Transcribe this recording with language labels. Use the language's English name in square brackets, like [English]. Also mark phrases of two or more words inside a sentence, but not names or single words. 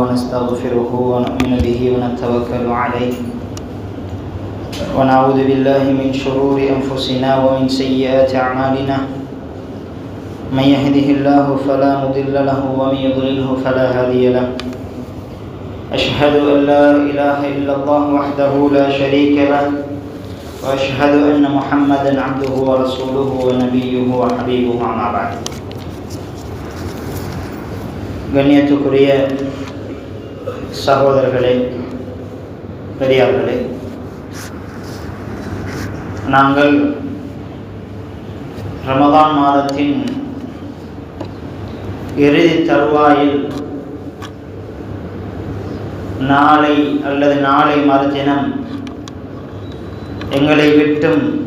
[Arabic] ونستغفره ونؤمن به ونتوكل عليه ونعوذ بالله من شرور أنفسنا ومن سيئات أعمالنا من يهده الله فلا مضل له ومن يضلله فلا هادي له أشهد أن لا إله إلا الله وحده لا شريك له وأشهد أن محمدا عبده ورسوله ونبيه وحبيبه أما بعد. [Tamil] கண்ணியத்துக்குரிய சகோதரர்களே, பெரியார்களே, நாங்கள் ரமதான் மாதத்தின் இறுதி தருவாயில் நாளை அல்லது நாளை மறுதினம் எங்களை விட்டும்